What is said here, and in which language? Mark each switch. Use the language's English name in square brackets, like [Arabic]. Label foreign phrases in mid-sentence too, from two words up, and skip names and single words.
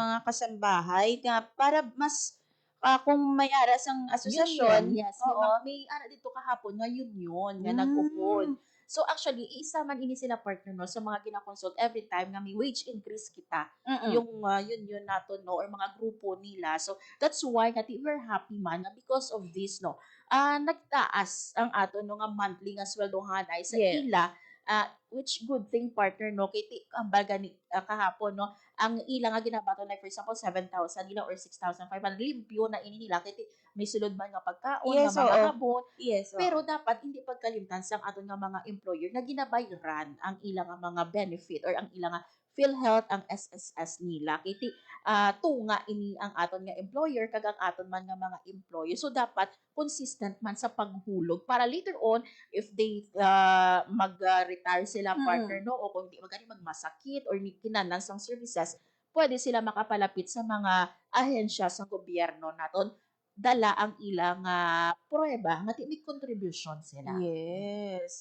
[Hiligaynon] mga kasambahay nga para mas kung may aras ang asosasyon, [English] Union, yes. [Hiligaynon] oo. May ara dito kahapon nga union nga Mm. nag-upod. So actually, isa man ini sila partner no sa mga ginakonsult [English] every time [Hiligaynon] nga may [English] wage increase [Hiligaynon] kita. Mm-mm. Yung union nato no or mga grupo nila. [English] So that's why we're happy [Hiligaynon] man nga [English] because of this no. [Hiligaynon] Nagtaas ang ato no nga monthly nga sweldohan ay sa [English] Yes. [Hiligaynon] ila. [English] Which good thing [Hiligaynon] partner no kay ang baga ni kahapon no ang ila nga ginabato [English] like for example [Hiligaynon] 7,000 nila or 6,500 limpyo na ini nila kay may sulod man nga pagkaon [English] Yes, [Hiligaynon] nga mga oo. habon. [English] Yes, oo. [Hiligaynon] Pero dapat hindi pagkalimtan sa aton nga mga employer na ginabayaran ang ilang nga mga benefit or ang ilang nga PhilHealth ang SSS nila. Kiti tunga ini ang aton nga employer kag ang aton man nga mga employer. So dapat consistent man sa paghulog para [English] later on if they [Hiligaynon] mag-retire sila partner no o kung di magani magmasakit or kinahanglan sang services, pwede sila makapalapit sa mga ahensya sa gobyerno naton dala ang ilang pruweba nga may contribution sila. [English] Yes.